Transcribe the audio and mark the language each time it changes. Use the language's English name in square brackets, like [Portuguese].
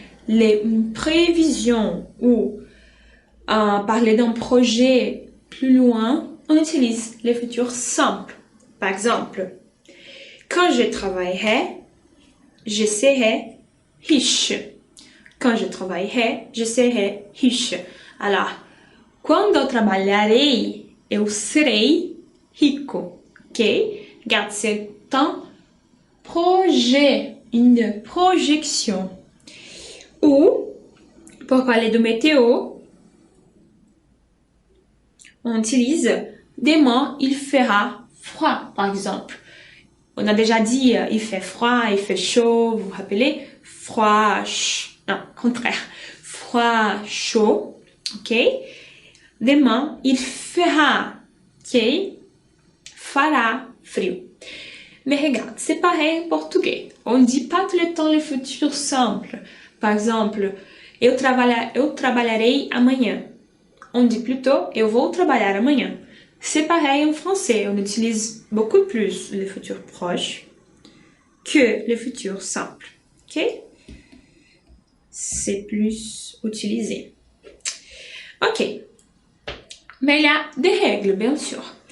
[French] Les prévisions ou parler d'un projet plus loin, on utilise les futurs simples. Par exemple, quand je travaillerai, je serai riche. Quand je travaillerai, je serai riche. [Portuguese] Alors, quando trabalharei, eu serei rico. [French] Ok? Regarde, c'est un projet, une projection. Ou, pour parler de météo, on utilise demain, il fera froid, par exemple. On a déjà dit, il fait froid, il fait chaud, vous vous rappelez? Froid, non, contraire. Froid, chaud, ok? Demain, il fera, ok? Fará frio. Mais regarde, c'est pareil en portugais. On ne dit pas tout le temps le futur simple. [Portuguese] Par exemple, eu trabalharei amanhã. On dit plutôt eu vou trabalhar amanhã. [French] C'est pareil en français. On utilise beaucoup plus le futur proche que le futur simple. Ok? C'est plus utilisé. Ok. Mais il y a des règles, bien sûr.